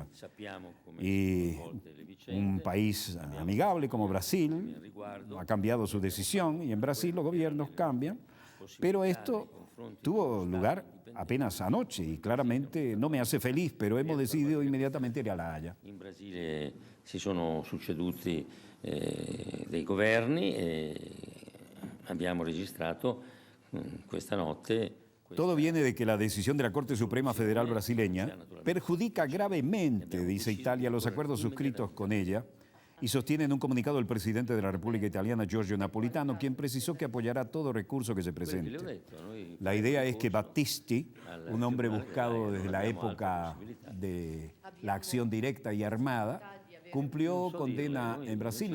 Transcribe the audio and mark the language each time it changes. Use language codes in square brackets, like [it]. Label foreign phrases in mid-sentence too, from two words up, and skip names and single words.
[es] Y un país amigable como Brasil ha cambiado su decisión y en Brasil los gobiernos cambian. Pero esto tuvo lugar apenas anoche y claramente no me hace feliz, pero hemos decidido inmediatamente ir a la Haya. [it] In Brasile si sono succeduti dei governi e abbiamo registrato questa notte. [es] Todo viene de que la decisión de la Corte Suprema Federal brasileña perjudica gravemente, dice Italia, los acuerdos suscritos con ella. Y sostiene en un comunicado el presidente de la República Italiana, Giorgio Napolitano, quien precisó que apoyará todo recurso que se presente. La idea es que Battisti, un hombre buscado desde la época de la acción directa y armada, cumplió condena en Brasil.